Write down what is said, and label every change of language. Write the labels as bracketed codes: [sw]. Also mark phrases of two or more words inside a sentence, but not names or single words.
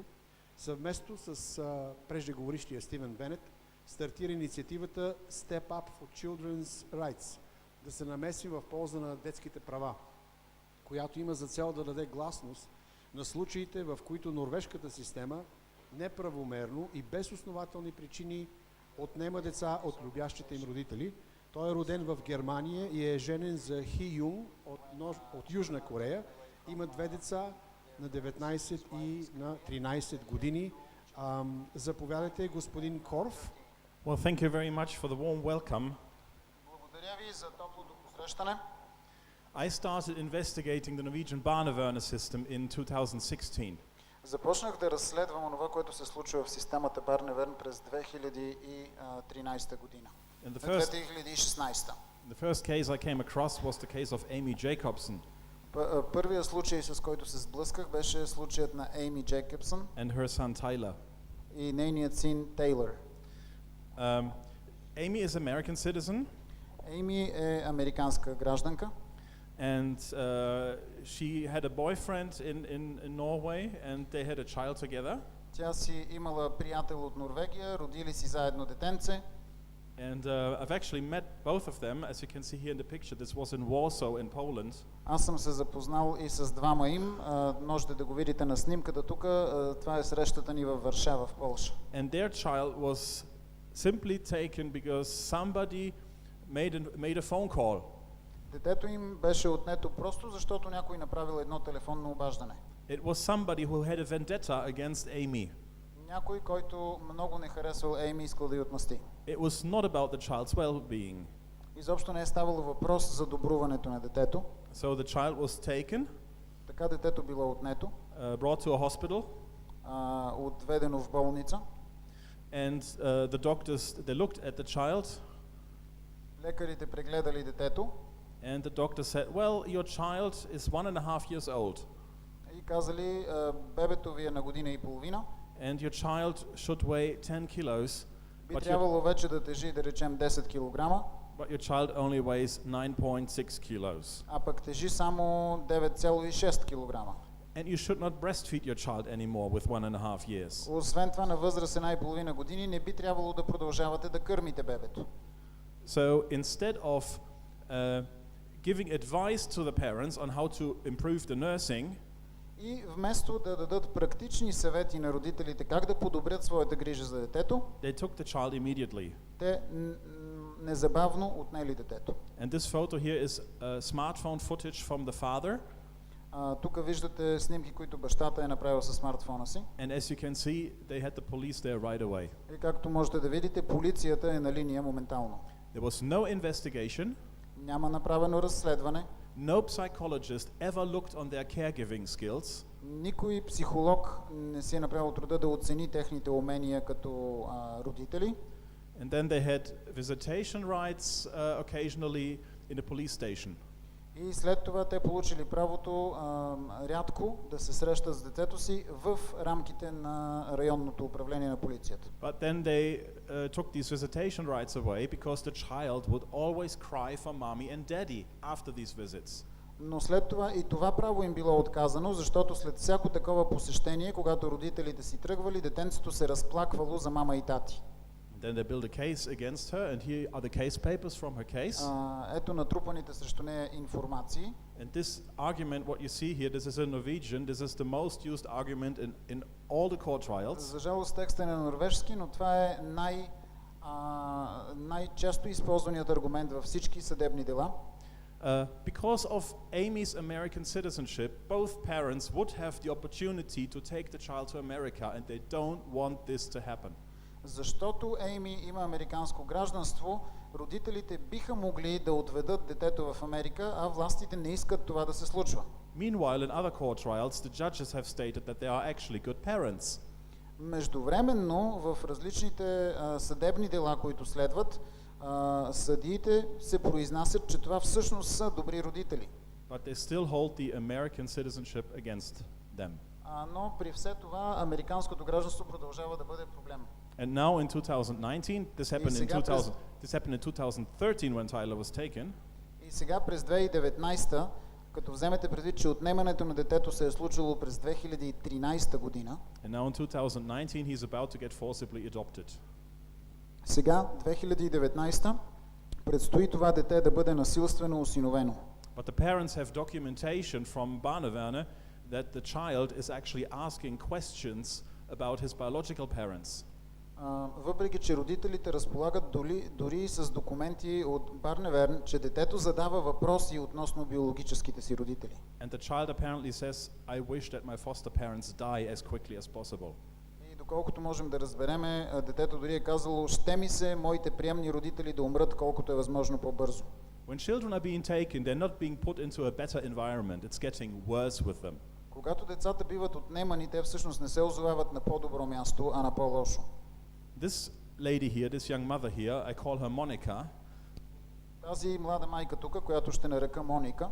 [bg] Съвместно с преждеговорищия Стивен Бенет стартира инициативата Step Up for Children's Rights, да се намеси в полза на детските права, която има за цел да даде гласност на случаите, в които норвежката система неправомерно и без основателни причини отнема деца от любящите им родители. Той е роден в Германия и е женен за Хи Юнг от Южна Корея. Има 2 деца на 19 и на 13 години. Заповядайте, господин Корф. [en] Well, thank you very much for the warm welcome. [bg] Благодаря ви за топлото посрещане. [en] I started investigating the Norwegian barnevern system in 2016. [bg] Започнах да разследвам онова, което се случва в системата Барневерн през 2013 година. 2016. [en] The first case I came across was the case of Amy Jacobson. [bg] Първият случай, с който се сблъсках, беше случаят на Amy Jacobson [en] And her son Tyler. [bg] и нейният син Тейлър. [en] Amy is American citizen. [bg] Amy е американска гражданка. [en] And she had a boyfriend in Norway, and they had a child together. [bg] Тя си имала приятел от Норвегия, родили си заедно детенце. [en] And I've actually met both of them, as you can see here in the picture. This was in Warsaw in Poland. [bg] Аз съм се запознал и с двама им. Можете да го видите на снимката тук. Това е срещата ни във Варшава, в Полша. [en] And their child was simply taken because somebody made a phone call. [bg] Детето им беше отнето просто защото някой направил едно телефонно обаждане. [en] It was somebody who had a vendetta against Amy. [bg] Някой, който много не харесвал Ейми, искал да й отмъсти. [en] It was not about the child's well-being. [bg] Изобщо не е ставало въпрос за добруването на детето. [en] So the child was taken, [bg] Така детето било отнето, [en] brought to a hospital, [bg] отведено в болница. [en] and the doctors, they looked at the child, [bg] Лекарите прегледали детето [en] and the doctor said, well, your child is 1.5 years old, [bg] и казали, бебето ви е на година и половина, [en] and your child should weigh 10 kilos, [bg] би трябвало вече да тежи, да речем, 10 килограма, [en] but your child only weighs 9.6 kilos. [bg] а пък тежи само 9,6 килограма. [en] And you should not breastfeed your child anymore with 1.5 years. [bg] Освен това, на възраст 1,5 години не би трябвало да продължавате да кърмите бебето. [en] So instead of giving advice to the parents on how to improve the nursing, [bg] И вместо да дадат практични съвети на родителите как да подобрят своята грижа за детето, [en] they took the child immediately. [bg] те незабавно отнели детето. [en] And this photo here is smartphone footage from the father. [bg] Тук виждате снимки, които бащата е направил със смартфона си. [en] And as you can see, they had the police there right away. [bg] И както можете да видите, полицията е на линия моментално. [en] There was no investigation. [bg] Няма направено разследване. [en] No psychologist ever looked on their caregiving skills. [bg] Никой психолог не си е направил труда да оцени техните умения като родители. [en] And then they had visitation rights occasionally in a police station. [bg] И след това те получили правото рядко да се срещат с детето си в рамките на районното управление на полицията. [en] But then they took these visitation rights away because the child would always cry for mommy and daddy after these visits. [bg] Но след това и това право им било отказано, защото след всяко такова посещение, когато родителите си тръгвали, детенцето се разплаквало за мама и тати. [en] Then they built a case against her, and here are the case papers from her case. [bg] Ето натрупаните срещу нея информации. [en] And this argument, what you see here, this is in Norwegian, this is the most used argument in all the court trials. [bg] За жалост текстът е на норвежски, но това е най-често използваният аргумент във всички съдебни дела. [en] Because of Amy's American citizenship, both parents would have the opportunity to take the child to America, and they don't want this to happen. [bg] Защото Ейми има американско гражданство, родителите биха могли да отведат детето в Америка, а властите не искат това да се случва. [en] Meanwhile, in other court trials, the judges have stated that they are actually good parents. [bg] Междувременно, в различните съдебни дела, които следват, съдиите се произнасят, че това всъщност са добри родители. [en] But they still hold the American citizenship against them. [bg] Но при все това американското гражданство продължава да бъде проблем. [en] And now in 2019, this happened in 2013 when Tyler was taken. [bg] И сега през 2019, като вземете предвид, че отнемането на детето се е случило през 2013 година. [en] And now in 2019 he's about to get forcibly adopted. [bg] Сега 2019 предстои това дете да бъде насилствено осиновено. [en] But the parents have documentation from Barneverne that the child is actually asking questions about his biological parents. [bg] Въпреки че родителите разполагат дори и с документи от Барневерн, че детето задава въпроси относно биологическите си родители. [en] And the child apparently says, I wish that my foster parents die as quickly as possible. [bg] И доколкото можем да разбереме, детето дори е казало, ще ми се моите приемни родители да умрат колкото е възможно по-бързо. [en] When children are being taken, they're not being put into a better environment. It's getting worse with them. [bg] Когато децата биват отнемани, те всъщност не се озовават на по-добро място, а на по-лошо. [en] This lady here, this young mother here, I call her Monica. [bg] Тази млада майка тук, която ще нарека Моника,